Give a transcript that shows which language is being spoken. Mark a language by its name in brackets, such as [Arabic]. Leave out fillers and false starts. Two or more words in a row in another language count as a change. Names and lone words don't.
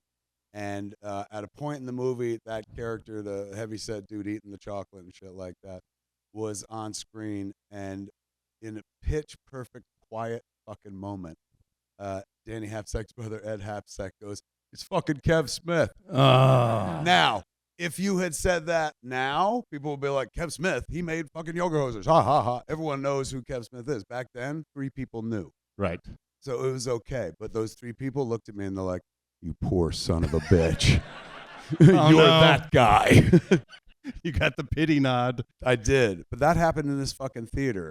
[English] And at a point in the movie, that character, the heavyset dude eating the chocolate and shit like that, was on screen. And in a pitch perfect, quiet fucking moment, Danny Hapstack's brother, Ed Hapstack, goes, "It's fucking Kev Smith." Now, if you had said that now, people would be like, Kev Smith, he made fucking yoga hosers. Ha, ha, ha. Everyone knows who Kev Smith is. Back then, 3 people knew. Right. So it was okay. But those 3 people looked at me and they're like, "You poor son of a bitch." You're that guy. You got the pity nod. I did. But that happened in this fucking theater.